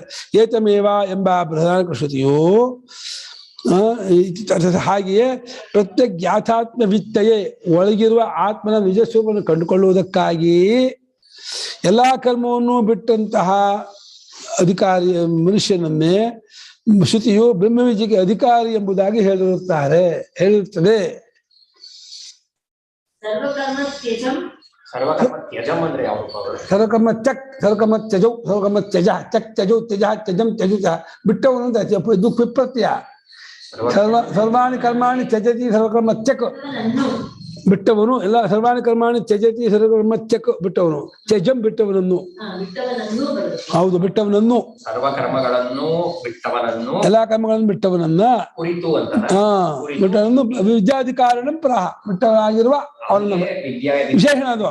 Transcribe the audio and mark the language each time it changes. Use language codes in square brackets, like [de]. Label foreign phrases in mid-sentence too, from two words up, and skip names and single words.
[kn] ಏತಮೇವ ಎಂಬ ಬೃಹದಾರಣ್ಯಕ ಶ್ರುತಿಯು ಹಾಗೆಯೇ [sa] ಪ್ರತ್ಯಜ್ಞಾತಾತ್ಮ ವಿತ್ತಯೇ [kn] ಒಳಗಿರುವ ಆತ್ಮನ ನಿಜ ಸ್ವರೂಪವನ್ನು ಕಂಡುಕೊಳ್ಳುವುದಕ್ಕಾಗಿ ಎಲ್ಲಾ ಕರ್ಮವನ್ನು ಬಿಟ್ಟಂತಹ ಅಧಿಕಾರಿ ಮನುಷ್ಯನನ್ನೇ ಶ್ರುತಿಯು ಬ್ರಹ್ಮವಿದ್ಯೆಗೆ ಅಧಿಕಾರಿ ಎಂಬುದಾಗಿ ಹೇಳಿರುತ್ತದೆ. [sa] ಸರ್ವಕರ್ಮ ಚಕ್ ಸರ್ವಕರ್ಮ ತ್ಯಜೌ ಸರ್ವಕರ್ಮ ತ್ಯಜ ಚಕ್ ತ್ಯಜೌ ತ್ಯಜ ತ್ಯಜಂ ತ್ಯಜುತ [kn] ಬಿಟ್ಟವನು ಅಂತ ಇದು [sa] ವಿಪ್ರತ್ಯಯ. ಸರ್ವಾಣಿ ಕರ್ಮಾಣಿ ತ್ಯಜತಿ ಸರ್ವಕರ್ಮ ತ್ಯಕ್ ಬಿಟ್ಟವನು. ಎಲ್ಲ ಸರ್ವಾಣಿ ಕರ್ಮಾಣಿ ತ್ಯಜತಿ ಸರ್ವಕರ್ಮ ತ್ಯಕ್ ಬಿಟ್ಟವನು. ತ್ಯಜಂ ಬಿಟ್ಟವನನ್ನು. [kn] ಹೌದು, ಬಿಟ್ಟವನನ್ನು. ಸರ್ವಕರ್ಮಗಳನ್ನು ಬಿಟ್ಟವನನ್ನು ಎಲ್ಲಾ ಕರ್ಮಗಳನ್ನು ಬಿಟ್ಟವನನ್ನ ಬಿಟ್ಟವನನ್ನು [sa] ವಿದ್ಯಾಧಿಕಾರಣ ಪ್ರಾಹ [kn] ಬಿಟ್ಟವನಾಗಿರುವ ಅವನ ವಿಶೇಷಣ ಅದು.